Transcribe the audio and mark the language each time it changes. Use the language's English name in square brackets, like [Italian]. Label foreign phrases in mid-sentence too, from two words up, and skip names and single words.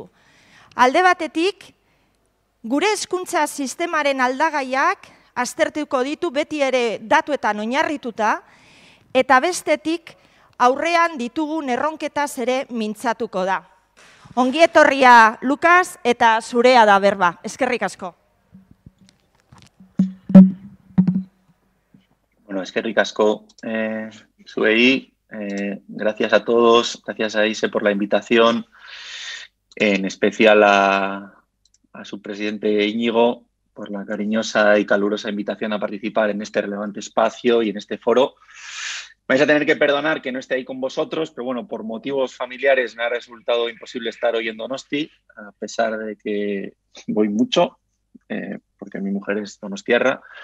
[Basque] Alde batetik, gure hezkuntza sistemaren aldagaiak aztertuko ditu beti ere datuetan oinarrituta, eta bestetik aurrean ditugun erronketaz ere mintzatuko da. Ongi etorria, Lukas, eta zurea da berba. Eskerrik asko. Bueno, eskerrik asko zuei. [Spanish] Gracias a todos, gracias a Ise por la invitación, en especial a su presidente Íñigo por la cariñosa y calurosa invitación a participar en este relevante espacio y en este foro. Vais a tener que perdonar que no esté ahí con vosotros, pero bueno, por motivos familiares me ha resultado imposible estar hoy en Donosti, a pesar de que voy mucho, porque mi mujer es donostiarra.